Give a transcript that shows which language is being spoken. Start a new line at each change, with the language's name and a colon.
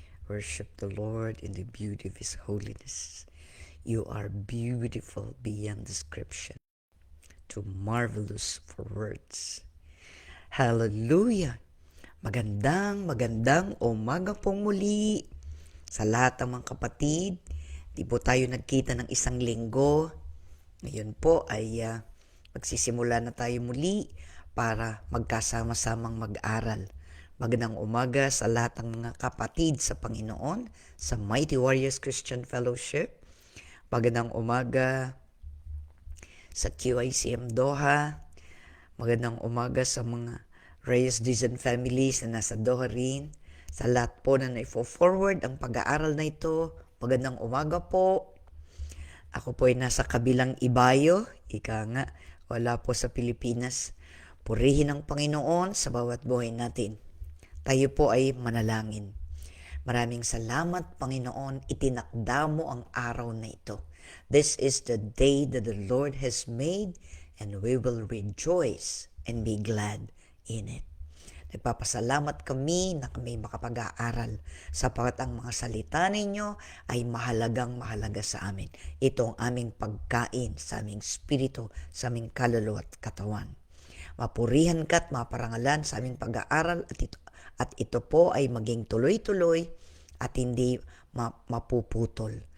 English: Worship the Lord in the beauty of his holiness. You are beautiful beyond description, too marvelous for words. Hallelujah!
Filipino: Magandang umaga pong muli sa lahat ng mga kapatid. Di po tayo nagkita ng isang linggo. Ngayon po ay magsisimula na tayo muli para magkasama-samang mag-aral. Magandang umaga sa lahat ng mga kapatid sa Panginoon sa Mighty Warriors Christian Fellowship. Magandang umaga sa QICM Doha. Magandang umaga sa mga Reyes Dizon families na nasa Doha rin. Sa lahat po na na-forward ang pag-aaral na ito, magandang umaga po. Ako po ay nasa kabilang ibayo, ika nga, wala po sa Pilipinas. Purihin ang Panginoon sa bawat buhay natin. Tayo po ay manalangin. Maraming salamat, Panginoon, itinakda mo ang araw na ito.
English: This is the day that the Lord has made, and we will rejoice and be glad in it.
Filipino: Nagpapasalamat kami na kami makapag-aaral sapagkat ang mga salita ninyo ay mahalaga sa amin. Ito ang aming pagkain sa aming spirito, sa aming kaluluwa at katawan. Mapurihan ka at maparangalan sa aming pag-aaral at ito po ay maging tuloy-tuloy at hindi mapuputol.